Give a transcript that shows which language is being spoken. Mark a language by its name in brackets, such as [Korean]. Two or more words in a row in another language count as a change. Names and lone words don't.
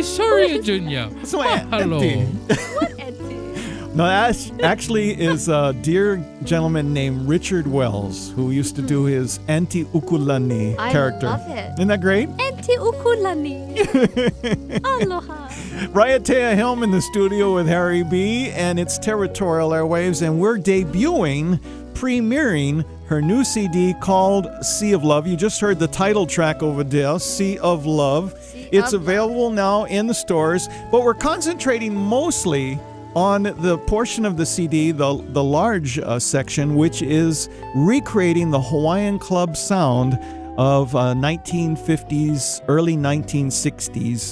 [English] Soria Jr. Hello. What Auntie? No, that actually is a dear gentleman named Richard Wells who used to do his Auntie Ukulani character. I love it. Isn't that great? Auntie Ukulani. Aloha. Raiatea Helm in the studio with Harry B. and it's Territorial Airwaves, and we're premiering her new CD called Sea of Love. You just heard the title track over there, Sea of Love. It's available now in the stores, but we're concentrating mostly on the portion of the CD, the large section, which is recreating the Hawaiian club sound of 1950s, early 1960s.